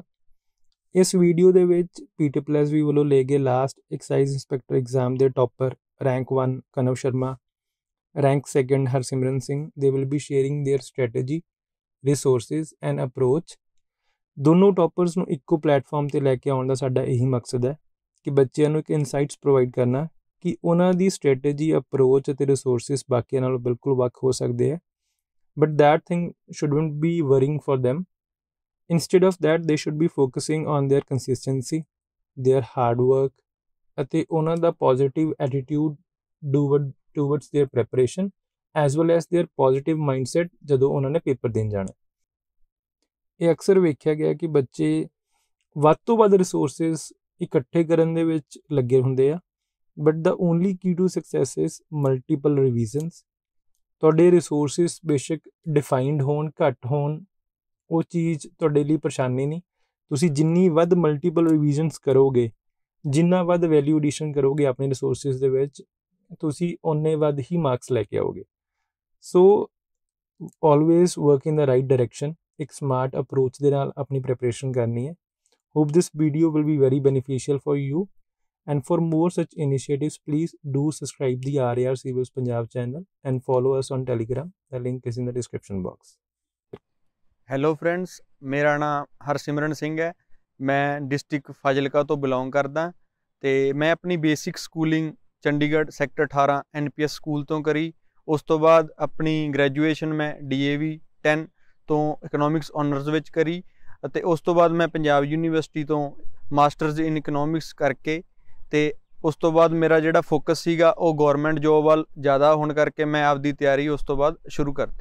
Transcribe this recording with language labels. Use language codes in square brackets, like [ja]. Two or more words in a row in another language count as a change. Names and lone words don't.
[pa] ਇਸ ਵੀਡੀਓ ਦੇ ਵਿੱਚ PTPLSV ਵੱਲੋਂ ਲਏ ਗਏ [en] last excise inspector exam [pa] ਦੇ [en] topper rank [pa] 1 ਕਨਵ ਸ਼ਰਮਾ, ਰੈਂਕ 2 ਹਰਸਿਮਰਨ ਸਿੰਘ ਦੇ [en] will be sharing their strategy, resources and approach. [pa] ਦੋਨੋਂ ਟੌਪਰਸ ਨੂੰ ਇੱਕੋ ਪਲੇਟਫਾਰਮ ਤੇ ਲੈ ਕੇ ਆਉਣ ਦਾ ਸਾਡਾ ਇਹੀ ਮਕਸਦ ਹੈ ਕਿ ਬੱਚਿਆਂ ਨੂੰ ਇੱਕ [en] insights provide [pa] ਕਰਨਾ ਕਿ ਉਹਨਾਂ ਦੀ ਸਟ੍ਰੈਟਜੀ, ਅਪਰੋਚ ਅਤੇ ਰਿਸੋਰਸਿਸ ਬਾਕੀਆਂ ਨਾਲੋਂ ਬਿਲਕੁਲ ਵੱਖ ਹੋ ਸਕਦੇ ਹੈ। [en] But that thing shouldn't be worrying for them. Instead of that, they should be focusing on their consistency, their hard work, [pa] ਅਤੇ ਉਹਨਾਂ ਦਾ [en] positive attitude towards their preparation as well as their positive mindset [pa] ਜਦੋਂ ਉਹਨਾਂ ਨੇ ਪੇਪਰ ਦੇਣ ਜਾਣਾ। ਇਹ ਅਕਸਰ ਵੇਖਿਆ ਗਿਆ ਕਿ ਬੱਚੇ ਵੱਧ ਤੋਂ ਵੱਧ ਰਿਸੋਰਸਿਸ ਇਕੱਠੇ ਕਰਨ ਦੇ ਵਿੱਚ ਲੱਗੇ ਹੁੰਦੇ ਆ, [en] but the only key to success is multiple revisions। [pa] ਤੁਹਾਡੇ ਰਿਸੋਰਸਿਸ ਬੇਸ਼ੱਕ ਡਿਫਾਈਨਡ ਹੋਣ, ਘੱਟ ਹੋਣ, ਉਹ ਚੀਜ਼ ਤੁਹਾਡੇ ਲਈ ਪਰੇਸ਼ਾਨੀ ਨਹੀਂ। ਤੁਸੀਂ ਜਿੰਨੀ ਵੱਧ [en] multiple revisions [pa] ਕਰੋਗੇ, ਜਿੰਨਾ ਵੱਧ [en] value addition [pa] ਕਰੋਗੇ ਆਪਣੇ ਰਿਸੋਰਸਿਸ ਦੇ ਵਿੱਚ, ਤੁਸੀਂ ਓਨੇ ਵੱਧ ਹੀ ਮਾਰਕਸ ਲੈ ਕੇ ਆਓਗੇ। [en] so always work in the right direction. [pa] ਇੱਕ [en] smart approach [pa] ਦੇ ਨਾਲ ਆਪਣੀ ਪ੍ਰੈਪਰੇਸ਼ਨ ਕਰਨੀ ਹੈ। [en] hope this video will be very beneficial for you. And for more such initiatives, please do subscribe the RAR Civils Punjab channel and follow us on Telegram. The link is in the description box. hello friends, [pa] ਮੇਰਾ ਨਾਮ ਹਰਸਿਮਰਨ ਸਿੰਘ ਹੈ। ਮੈਂ ਡਿਸਟ੍ਰਿਕਟ ਫਾਜ਼ਿਲਕਾ ਤੋਂ ਬਿਲੋਂਗ ਕਰਦਾ ਅਤੇ ਮੈਂ ਆਪਣੀ [en] basic schooling [pa] ਚੰਡੀਗੜ੍ਹ ਸੈਕਟਰ 18 NPS ਸਕੂਲ ਤੋਂ ਕਰੀ। ਉਸ ਤੋਂ ਬਾਅਦ ਆਪਣੀ ਗ੍ਰੈਜੂਏਸ਼ਨ ਮੈਂ DAV 10 ਤੋਂ [en] economics honours [pa] ਵਿੱਚ ਕਰੀ ਅਤੇ ਉਸ ਤੋਂ ਬਾਅਦ ਮੈਂ ਪੰਜਾਬ ਯੂਨੀਵਰਸਿਟੀ ਤੋਂ [en] masters in economics [pa] ਕਰਕੇ ਅਤੇ ਉਸ ਤੋਂ ਬਾਅਦ ਮੇਰਾ ਜਿਹੜਾ ਫੋਕਸ ਸੀਗਾ ਉਹ [en] government job [pa] ਵੱਲ ਜ਼ਿਆਦਾ ਹੋਣ ਕਰਕੇ ਮੈਂ ਆਪਦੀ ਤਿਆਰੀ ਉਸ ਤੋਂ ਬਾਅਦ ਸ਼ੁਰੂ ਕਰਤੀ।